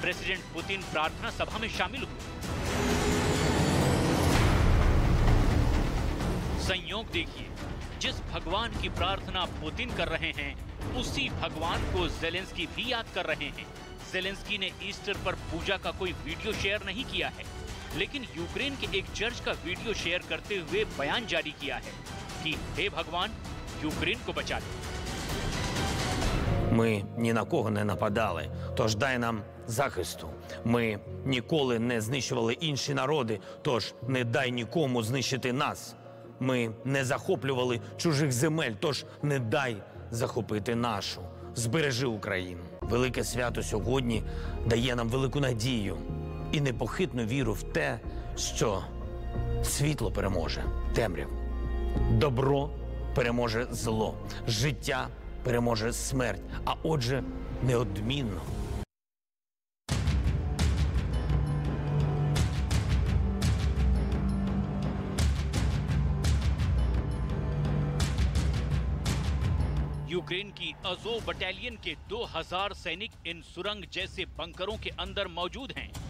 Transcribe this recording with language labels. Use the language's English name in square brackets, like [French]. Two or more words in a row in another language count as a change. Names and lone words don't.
[Hindi] प्रेसिडेंट पुतिन प्रार्थना सभा में शामिल हुए। संयोग देखिए, जिस भगवान की प्रार्थना पुतिन कर रहे हैं उसी भगवान को जेलेंस्की भी याद कर रहे हैं। जेलेंस्की ने ईस्टर पर पूजा का कोई वीडियो शेयर नहीं किया है, लेकिन यूक्रेन के एक चर्च का वीडियो शेयर करते हुए बयान जारी किया है कि हे भगवान, यूक्रेन को बचा लो। [Ukrainian] Ми ні на кого не нападали, тож дай нам захисту. Ми ніколи не знищували інші народи, тож не дай нікому знищити нас. Ми не захоплювали чужих земель, тож не дай захопити нашу. Збережи Україну. Велике свято сьогодні дає нам велику надію і непохитну віру в те, що світло переможе темряву, добро переможе зло, життя переможе смерть, а отже, неодмінно. [Hindi] यूक्रेन की अज़ोव बटालियन के 2000 सैनिक इन सुरंग जैसे बंकरों के अंदर मौजूद हैं।